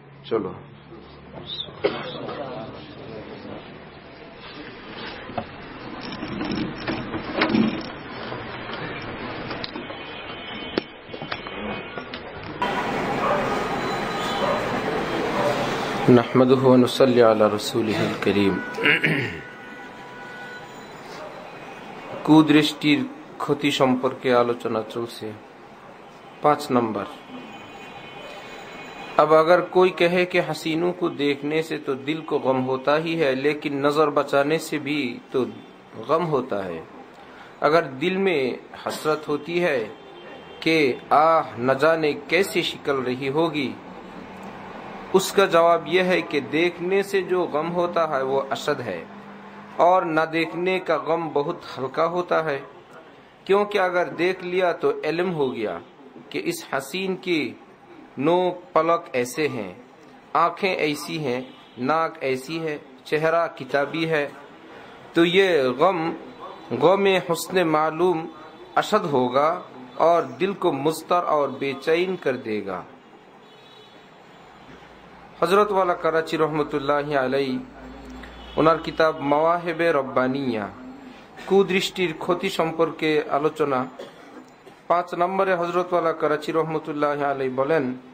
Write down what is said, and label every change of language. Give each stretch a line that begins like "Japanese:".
Arabic: চলো نحمده ونصلي على رسوله الكريم।
Bangla: কুদৃষ্টির ক্ষতি সম্পর্কে আলোচনা চলছে।
Hindi: 5 नंबर। अब अगर कोई कहे कि हसीनों को देखने से तो दिल को गम होता ही है, लेकिन नजर बचाने से भी तो गम होता है। अगर दिल में हसरत होती है कि आह न जाने कैसे शिकल रही होगी, उसका जवाब यह है कि देखने से जो गम होता है वो अशद है, और न देखने का गम बहुत हल्का होता है। क्योंकि अगर देख लिया तो इल्म हो गया कि इस हसीन की नोक पलक ऐसे हैं, आंखें ऐसी हैं, नाक ऐसी है, चेहरा किताबी है, तो ये गम हुस्न मालूम अशद होगा और दिल को मुस्तर और बेचैन कर देगा।
Bangla: हजरत वाला कराची रहमतुल्लाहि अलैहि ওনার কিতাব মাওয়াহিবে রব্বানিয়া কুদৃষ্টির ক্ষতি সম্পর্কে আলোচনা 5 নম্বরে হযরত ওয়ালা করাচি রহমতুল্লাহি আলাইহি বলেন,